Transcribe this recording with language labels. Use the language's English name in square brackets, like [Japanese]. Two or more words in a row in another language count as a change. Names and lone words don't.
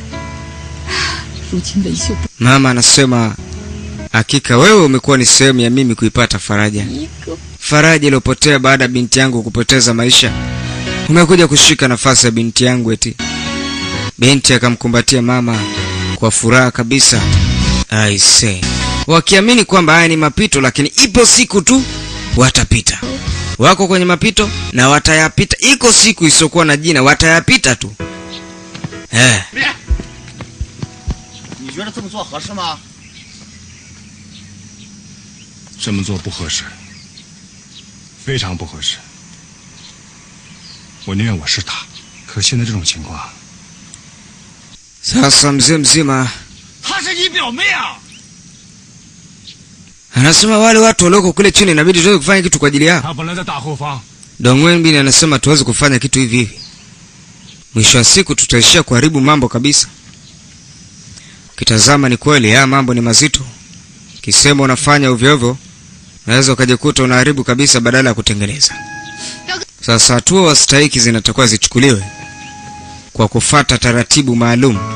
[Swahili] Mama anasema hakika wewe umekuwa ni sehemu ya mimi kuipata faraja. Faraja iliyopotea baada ya binti yangu kupoteza maisha. Umekuja kushika nafasi ya binti yangu eti. Binti akamkumbatia mama kwa furaha kabisa. [English] I say, [Swahili] wakiamini kwamba haya ni mapito, lakini ipo siku tu watapita. Wako kwenye mapito na watayapita. Iko siku isokuwa na jina, watayapita tu. [Chinese] 你觉得这么做合适吗？这么做不合适，非常不合适。我宁愿我是他，可现在这种情况。 [Swahili] Sasa mzee mzima, [Chinese] 她是你表妹啊！ [Swahili] anasema wale watu walioko kule chini inabidi tuweze kufanya kitu kwa ajili yao. [Chinese] 他本来在大后方。 [Swahili] Dongwenbi anasema tuweze kufanya kitu hivi hivi. Mwisho wa siku tutaishia kuharibu mambo kabisa. Kitazama ni kweli haya mambo ni mazito. Kisema unafanya ovyo ovyo, unaweza ukajikuta unaharibu kabisa badala ya kutengeneza. Sasa hatua wastahiki zinatakiwa zichukuliwe kwa kufuata taratibu maalum.